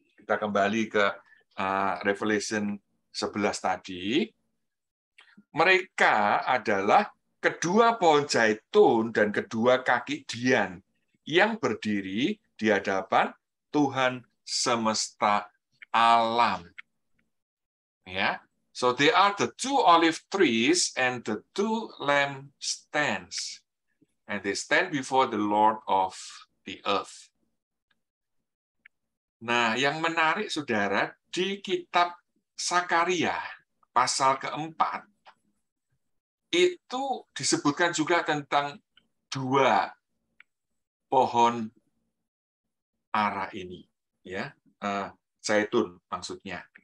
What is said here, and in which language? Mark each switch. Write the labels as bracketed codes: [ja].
[id] kita kembali ke Revelation 11 tadi, mereka adalah kedua pohon zaitun dan kedua kaki dian yang berdiri di hadapan Tuhan semesta alam. [en] Ya, so they are the two olive trees and the two lampstands, and they stand before the Lord of the earth. [id] Nah, yang menarik, saudara, di kitab Sakaria pasal keempat itu disebutkan juga tentang dua pohon ara ini, ya, zaitun maksudnya.